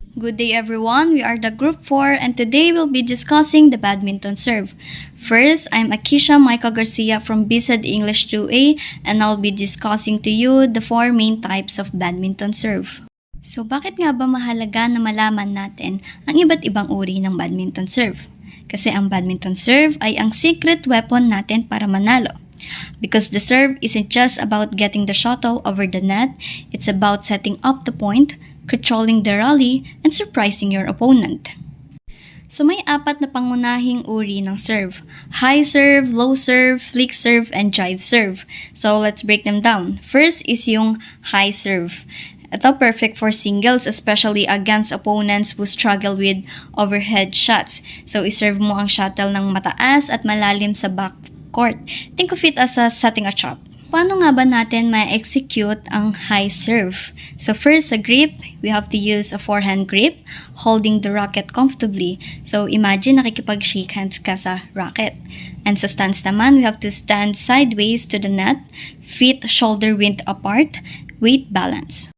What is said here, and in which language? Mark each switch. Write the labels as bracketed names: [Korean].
[English] Good day everyone, we are the Group 4 and today we'll be discussing the badminton serve. First, I'm Akisha Michael Garcia from BSED English 2A and I'll be discussing to you the 4 main types of badminton serve. [Filipino] So bakit nga ba mahalaga na malaman natin ang iba't ibang uri ng badminton serve? Kasi ang badminton serve ay ang secret weapon natin para manalo. [English] Because the serve isn't just about getting the shuttle over the net, it's about setting up the point, controlling the rally, and surprising your opponent. [Filipino] So may 4 na pangunahing uri ng serve. High serve, low serve, flick serve, and jive serve. [English] So let's break them down. First is yung high serve. Ito perfect for singles, especially against opponents who struggle with overhead shots. [Filipino] So iserve mo ang shuttle ng mataas at malalim sa backcourt. [English] Think of it as setting a trap. [Filipino] Paano nga ba natin ma-execute ang high serve? [English] So first, sa grip, we have to use a forehand grip, holding the racket comfortably. So imagine [Filipino] nakikipag-shake hands ka sa racket. [English] And sa stance naman, we have to stand sideways to the net, feet shoulder-width apart, weight balance.